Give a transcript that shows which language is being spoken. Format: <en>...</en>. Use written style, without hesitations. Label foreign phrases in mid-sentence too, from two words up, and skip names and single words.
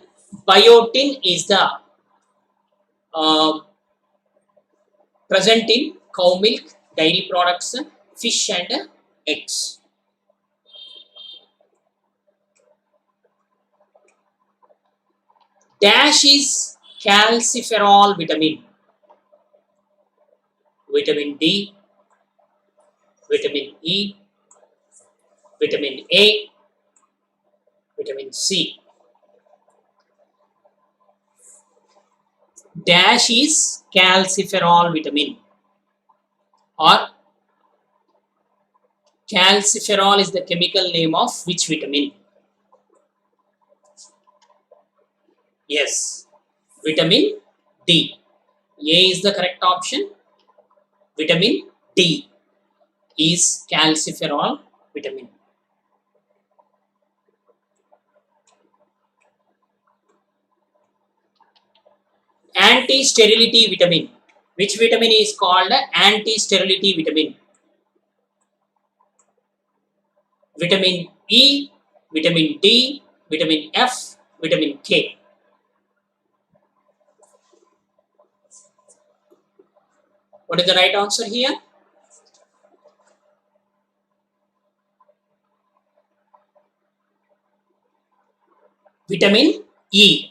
<en>Biotin is the uh, present in cow milk, dairy products, fish and eggs. Dash is calciferol vitamin. Vitamin D, vitamin E, vitamin A, vitamin C. Dash is calciferol vitamin, or calciferol is the chemical name of which vitamin? Yes, vitamin D. A is the correct option. Vitamin D is calciferol vitamin. Anti-sterility vitamin. Which vitamin is called anti-sterility vitamin? Vitamin E, vitamin D, vitamin F, vitamin K. What is the right answer here? Vitamin E.</en>